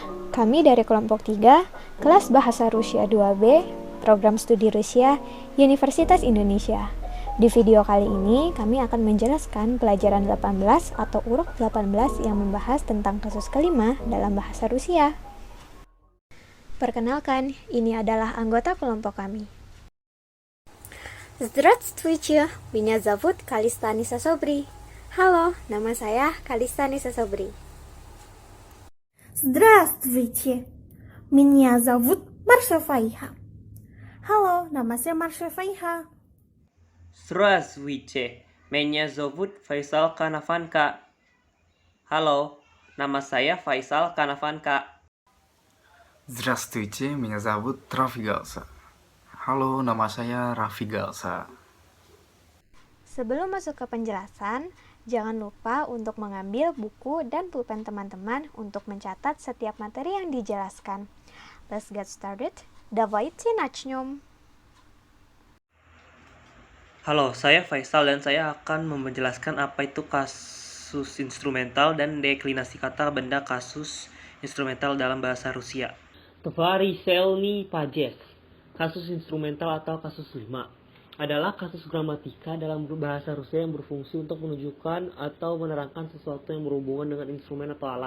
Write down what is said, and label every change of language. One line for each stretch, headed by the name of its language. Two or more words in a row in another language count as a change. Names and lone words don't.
Indonesian: Kami dari kelompok 3, kelas Bahasa Rusia 2B, program studi Rusia, Universitas Indonesia. Di video kali ini, kami akan menjelaskan pelajaran 18 atau urok 18 yang membahas tentang kasus kelima dalam bahasa Rusia. Perkenalkan, ini adalah anggota kelompok kami.
Russian: Здравствуйте, меня зовут Kalista Nisa Sobri.
Indonesian: Halo, nama saya Kalista Nisa Sobri.
Russian: Здравствуйте, меня зовут Марша Фаиха.
Indonesian: Halo, nama saya Marsha Faiha.
Russian: Здравствуйте, меня зовут Faisal Kanavanka.
Indonesian: Halo, nama saya Faisal Kanavanka.
Russian: Здравствуйте, меня зовут Рафи Галса.
Indonesian: Halo, nama saya Raffi Galsa. Sebelum masuk ke penjelasan, jangan lupa untuk mengambil buku dan pulpen teman-teman untuk mencatat setiap materi yang dijelaskan.
English: Let's get started.
Russian: Давайте начнем.
Indonesian: Halo, saya Faisal dan saya akan menjelaskan apa itu kasus instrumental dan deklinasi kata benda kasus instrumental dalam bahasa Rusia.
Russian: творительный падеж.
Indonesian: Kasus instrumental atau kasus 5 adalah kasus gramatika dalam bahasa Rusia yang berfungsi untuk menunjukkan atau menerangkan sesuatu yang berhubungan dengan instrumen atau alat.